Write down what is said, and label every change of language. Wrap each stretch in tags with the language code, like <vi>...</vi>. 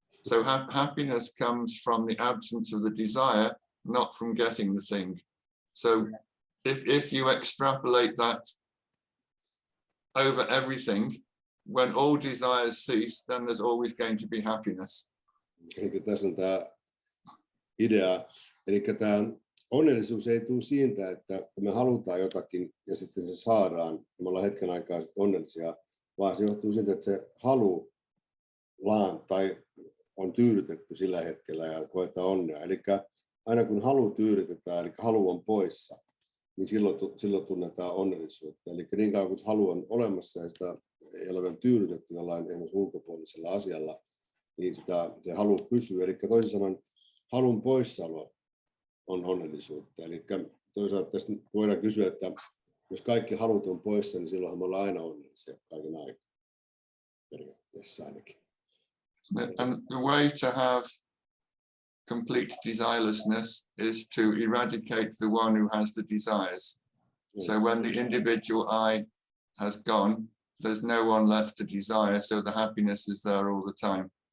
<en>So happiness comes from the absence of the desire, not from getting the thing. So if you extrapolate that over everything, when all desires cease, then there's always going to be happiness.</en> <fi>Eli tässä on tämä idea. Eli tämä onnellisuus ei tule siitä, että kun me halutaan jotakin ja sitten se saadaan, me ollaan hetken aikaa sitten onnellisia, vaan se johtuu siitä, että se halu tai on tyydytetty sillä hetkellä ja koetaan onnea. Eli aina kun halu tyydytetään, eli halu on poissa, niin silloin tunnetaan onnellisuutta. Eli niin kauan kun halu on olemassa ja sitä ei ole vielä tyydytetty jollain esimerkiksi ulkopuolisella asialla, niin se halu pysyy. Eli toisin sanoen halun poissaolo on onnellisuutta. Eli toisaalta tästä voidaan kysyä, että jos kaikki halut on poissa, niin silloinhan me ollaan aina onnellisia kaiken aikaa. Periaatteessa ainakin.</fi> <en>And the way to have complete desirelessness is to eradicate the one who has the desires. So when the individual I has gone, there's no one left to desire, so the happiness is there all the time.</en>